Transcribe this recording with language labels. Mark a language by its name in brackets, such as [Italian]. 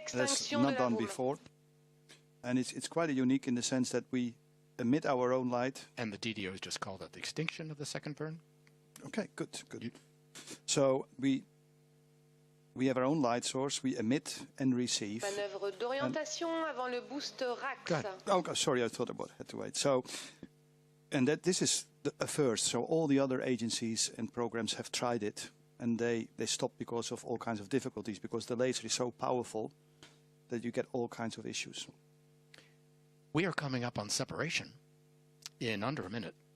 [English] That's not done before. And it's quite unique in the sense that we emit our own light. And the DDO has just called it the extinction of the second burn? Okay, good. So we have our own light source, we emit and receive. [French] Manœuvre d'orientation avant le boost RAX. [English] Oh, sorry, I thought I had to wait. So, and this is a first. So all the other agencies and programs have tried it, and they stopped because of all kinds of difficulties, because the laser is so powerful that you get all kinds of issues. We are coming up on separation in under a minute.